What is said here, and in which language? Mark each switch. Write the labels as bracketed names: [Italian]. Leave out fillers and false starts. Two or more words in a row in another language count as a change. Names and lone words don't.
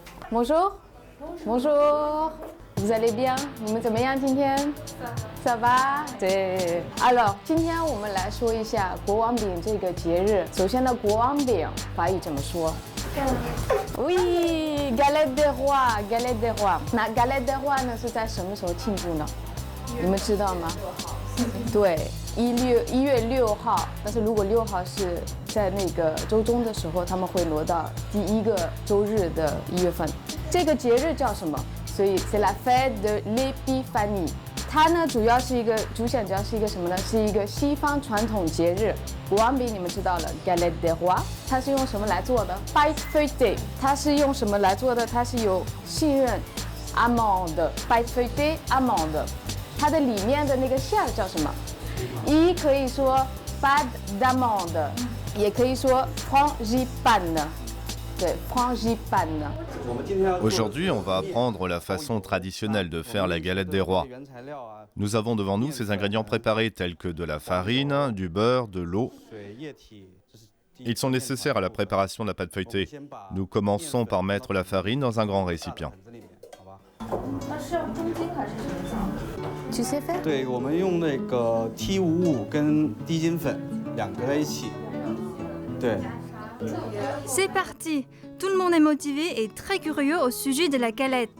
[French] Bonjour. Bonjour. Vous allez bien？ [Chinese] 你们怎么样今天？ [French] Ça va？ [Chinese] 对。Alors， 今天我们来说一下国王饼这个节日。首先呢，国王饼法语怎么说？ [French] Oui, galette des rois, galette des rois。 [Chinese] 那 [French] galette des rois [Chinese] 呢是在什么时候庆祝呢？你们知道吗？对，1月6号。但是如果6号是在那个周中的时候，他们会挪到第1个周日的1月份。这个节日叫什么？所以 [French] c'est la fête de l'épiphanie。 [Chinese] 它呢主要是一个主显，主要是一个什么呢？是一个西方传统节日。国王饼你们知道了 ， [French] galette des rois， [Chinese] 它是用什么来做的 ？ [French] pâte feuilletée， [Chinese] 它是用什么来做的？它是有杏仁 ， [French] amande，pâte feuilletée amande。 [Chinese] 它的里面的那个馅儿叫什么？一可以说 [French] pâte d'amande， [Chinese] 也可以说 frangipane。对 frangipane。 [French] Aujourd'hui, on va apprendre la façon traditionnelle de faire la galette des rois. Nous avons devant nous ces ingrédients préparés tels que de la farine, du beurre, de l'eau. Ils sont nécessaires à la préparation de la pâte feuilletée. Nous commençons par mettre la farine dans un grand récipient. Tu sais faire？ [Chinese] 对，我们用那个 T55跟低筋粉2个在一起。对。 [French] C'est parti! Tout le monde est motivé et très curieux au sujet de la galette.